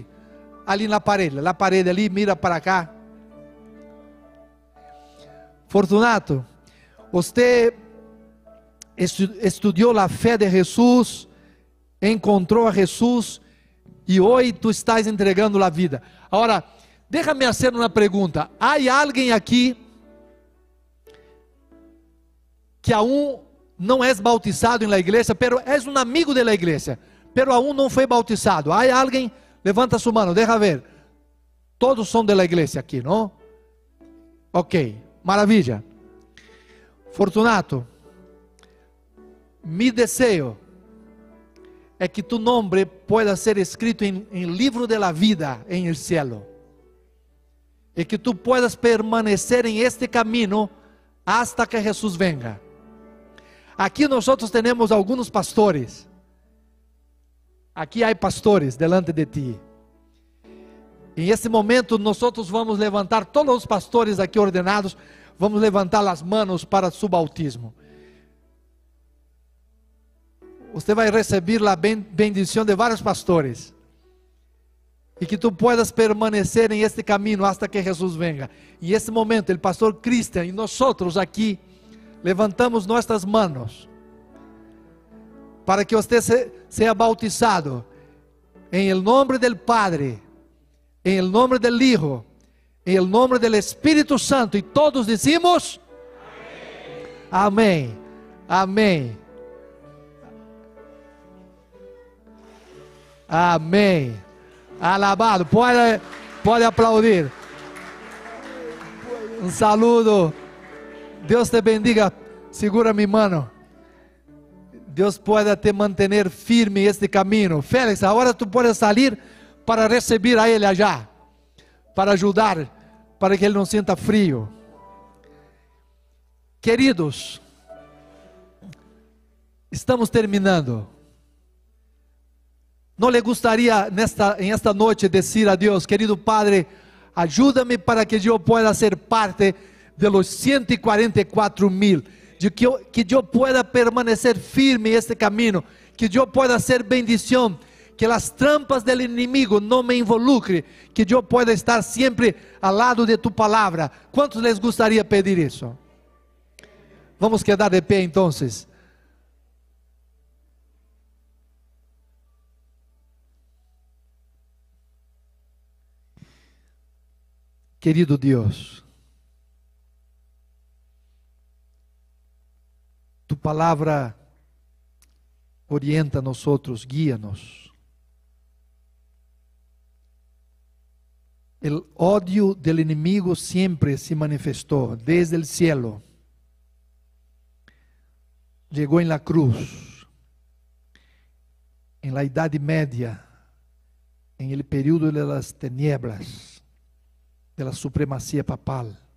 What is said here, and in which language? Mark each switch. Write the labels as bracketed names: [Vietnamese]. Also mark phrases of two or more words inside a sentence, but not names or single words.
[Portuguese] Ali na parede ali, mira para cá. Fortunato, você estudou a fé de Jesus, encontrou a Jesus e hoje tu estás entregando a vida. Agora, [Spanish] déjame hacer [Portuguese] uma pergunta. Há alguém aqui que aún não é bautizado na igreja, pero é um amigo da igreja, pero aún não foi bautizado? Há alguém? Levanta sua mão, deixa ver. Todos são da igreja aqui, não? Ok, maravilha. Fortunato, mi desejo é que tu nome pueda ser escrito em livro [Spanish] de la vida [Portuguese] em [Spanish] el cielo, [Portuguese] e que tu puedas permanecer em este caminho [Spanish] hasta que Jesus venga. [Portuguese] Aqui nós temos alguns pastores. Aqui há pastores [Spanish] delante de ti. [Portuguese] Em este momento nós vamos levantar, todos os pastores aqui ordenados, vamos levantar as mãos para [Spanish] su bautismo. [Portuguese] Você vai receber a bendição de vários pastores. E que tu puedas permanecer em este caminho [Spanish] hasta que Jesus venga. [Portuguese] E nesse momento, o pastor Cristian e nós aqui levantamos nossas mãos para que você seja bautizado em nome do Padre, em nome do Hijo, em nome do Espírito Santo. E todos dizemos amém. Amém. Amém. Alabado. Pode aplaudir. Um saludo. Deus te bendiga. Segura mi mano. Deus pueda te manter firme este caminho. Félix, agora tu podes sair para receber a ele allá, para ajudar, para que ele não sinta frio. Queridos, estamos terminando. Não lhe gostaria em esta noite dizer a Deus: querido Padre, ajuda-me para que eu pueda ser parte [Spanish] de los [Portuguese] 144,000, de que eu pueda permanecer firme este caminho, que eu pueda ser bendição, que as trampas do inimigo não me involucrem, que eu pueda estar sempre ao lado de tu palavra. Quantos les gostaria pedir isso? Vamos quedar de pé entonces. Querido Deus, tu palavra orienta a [Spanish] nosotros, guía- [Portuguese] nos. [Spanish] El odio del enemigo siempre se manifestó desde el cielo. Llegó en la cruz, en la Edad Media, en el período de las tinieblas, de la supremacía papal.